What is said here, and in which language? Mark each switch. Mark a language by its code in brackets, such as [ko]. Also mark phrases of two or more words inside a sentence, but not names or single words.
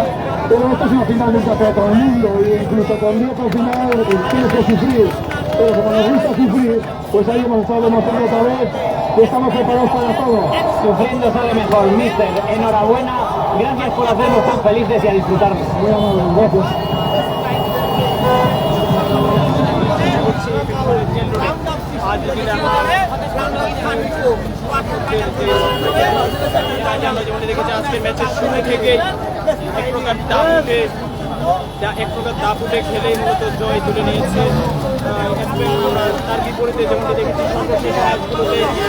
[es] Pero esto es una final de un campeonato del mundo y incluso cuando al final tienes que sufrir. Pero como nos gusta sufrir, pues ahí hemos estado demostrando otra vez que estamos preparados para todo. Sufriendo sale mejor, mister. Enhorabuena, gracias por hacernos tan felices y a disfrutarnos. Muy amable, gracias. [bn] এক প্রকার দাপুটে খেলে মূলত জয় তুলে নিয়েছে তার বিপরীতে যেমনটি দেখেছি সর্বশেষ ম্যাচগুলোতে